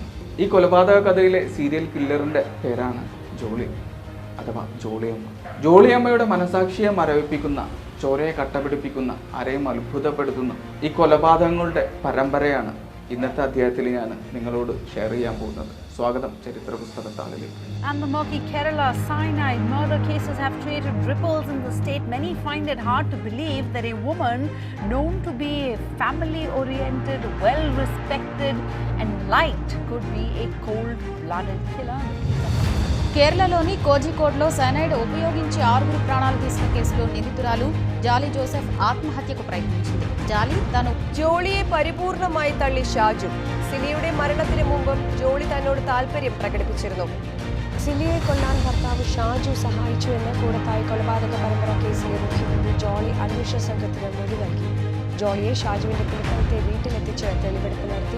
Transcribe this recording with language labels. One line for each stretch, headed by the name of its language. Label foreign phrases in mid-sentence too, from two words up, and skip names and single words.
Malayalam: ഈ കൊലപാതക കഥയിലെ സീരിയൽ കില്ലറിന്റെ പേരാണ് ജോളി അഥവാ ജോളിയമ്മ. ജോളിയമ്മയുടെ മനസാക്ഷിയെ മരവിപ്പിക്കുന്ന, ചോരയെ കട്ടപിടിപ്പിക്കുന്ന, ആരെയും അത്ഭുതപ്പെടുത്തുന്ന ഈ കൊലപാതകങ്ങളുടെ പരമ്പരയാണ് ഇന്നത്തെ അധ്യായത്തിൽ ഞാൻ നിങ്ങളോട് ഷെയർ ചെയ്യാൻ പോകുന്നത്. സ്വാഗതം ചരിത്ര പുസ്തകത്താളിലേക്ക്.
English: And the murky Kerala cyanide murder cases have created ripples in the state. Many find it hard to believe that a woman known to be family-oriented, well-respected and liked could be a cold-blooded killer.
Telugu: కేరళలోని కోజికోడ్లో సైనైడ్ ఉపయోగించి 6 ప్రాణాలు తీసిన కేసులో నిందితురాలు జాలి జోసెఫ్ ఆత్మహత్యకు ప్రయత్నించింది.
Malayalam: జాలి തന്നു ജോളിയെ പരിപൂർണമായി തള്ളി ഷാജു. സിലിയുടെ മരണത്തിന് മുമ്പും ജോളി തന്നോട് താല്പര്യം പ്രകടിപ്പിച്ചിരുന്നു. സിലിയെ കൊല്ലാൻ ഭർത്താവ് ഷാജു സഹായിച്ചു എന്ന് കൂടത്തായി കൊലപാതക പരമ്പര കേസിലെ മുഖ്യമന്ത്രി ജോളി അന്വേഷണ സംഘത്തിന് മൊഴി നൽകി. ജോളിയെ ഷാജുവിന്റെ കുടുംബത്തെ വീട്ടിലെത്തിച്ച് തെളിവെടുപ്പ് നടത്തി.